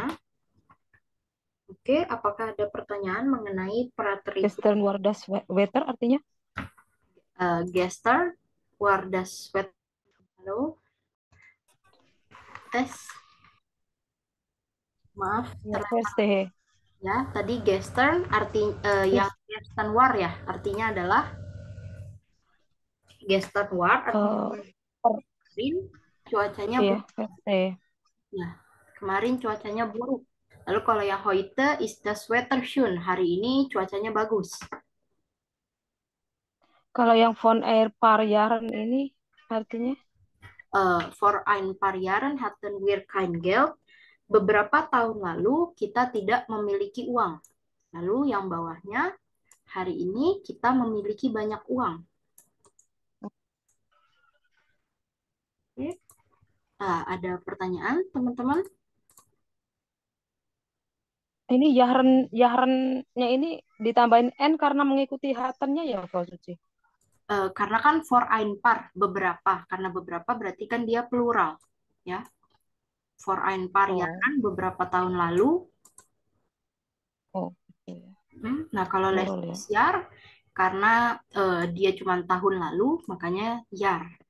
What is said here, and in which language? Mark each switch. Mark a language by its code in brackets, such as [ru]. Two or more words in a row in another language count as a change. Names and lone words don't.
[id] Oke, apakah ada pertanyaan mengenai preteritum? [de] Gestern war das Wetter [id] artinya? [de] Gestern war das Wetter. [id] Halo? Tes. Maaf, [de] Ya, verstehe. [id] ya, tadi gestern yang [de] gestern war [id] ya, artinya adalah [de] gestern war [id] artinya kemarin cuacanya Iya, buruk. [de] verstehe. [id] Ya, kemarin cuacanya buruk. Lalu kalau yang [de] heute ist das Wetter schön, [id] hari ini cuacanya bagus. Kalau yang [de] von Air paar Jahren [id] ini artinya? [de] Vor ein paar Jahren hatten wir kein Geld. [id] Beberapa tahun lalu kita tidak memiliki uang. Lalu yang bawahnya, hari ini kita memiliki banyak uang. Oke. Ada pertanyaan, teman-teman? Ini Jahren-nya ini ditambahin N karena mengikuti hatennya ya, Frau Suci? Karena kan [de] for ein paar, [id] beberapa. Karena beberapa berarti kan dia plural. Ya. [de] For ein paar [id] ya kan, beberapa tahun lalu. Oh, oke. Nah, kalau Plural ya. [de] letztes Jahr, [id] karena dia cuma tahun lalu, makanya Jahr.